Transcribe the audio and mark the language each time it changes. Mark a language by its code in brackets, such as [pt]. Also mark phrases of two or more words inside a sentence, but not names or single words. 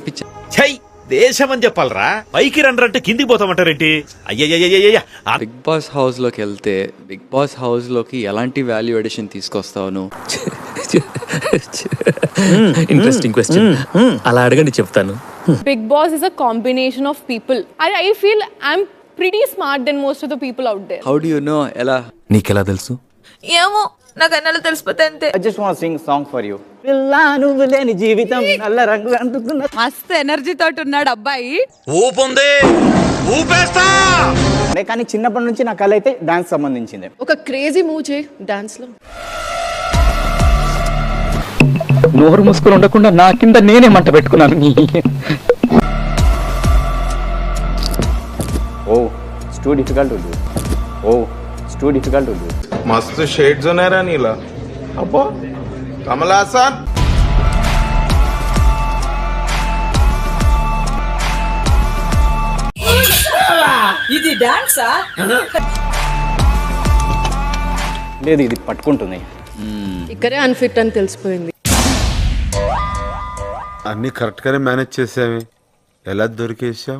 [te] చూపించా దేశం అని చెప్పాలరా, పైకి రండి అంటే కిందికి పోతామంటారేంటి? అయ్యయ్యయ్యయ్య. బిగ్ బాస్ హౌస్ లోకి వెళ్తే బిగ్ బాస్ హౌస్ లోకి ఎలాంటి [en] value addition [te] తీసుకొస్తావు నువ్వు? [en] interesting question. [te] అలా అడగండి, చెప్తాను. [en] Big Boss is a combination of people. I feel I'm pretty smart than most of the people out there. how do you know? [te] ఎలా నీకెలా తెలుసు? ఏమో, నాకు అన్నలు తెలిసిపోతే అంతే. [en] I just want to sing song for you. [te] పిల్లా నువ్వు లేని జీవితం నల్ల రంగు అంటున్నా. మస్తు ఎనర్జీ తోటి ఉన్నాడు అబ్బాయి. ఊపుంది, ఊపేస్తా. కానీ చిన్నప్పటి నుంచి నా కళ అయితే డాన్స్ సంబంధించింది. ఒక [en] crazy move [te] చేయి డాన్స్ లో. నోరు మూసుకొని ఉండకుండా నా కింద నేనే మంట పెట్టుకున్నాను. [en] oh it's too difficult to do. [mr] मस्त शेड्स होणार नीला अप्पा कमल हासन [te] ఇది డాన్సా? లేదు, ఇది పట్టుకుంటుంది. ఇక్కడే అన్ఫిట్ అని తెలిసిపోయింది. అన్ని కరెక్ట్ గానే మేనేజ్ చేసావి, ఎలా దొరికేసావు?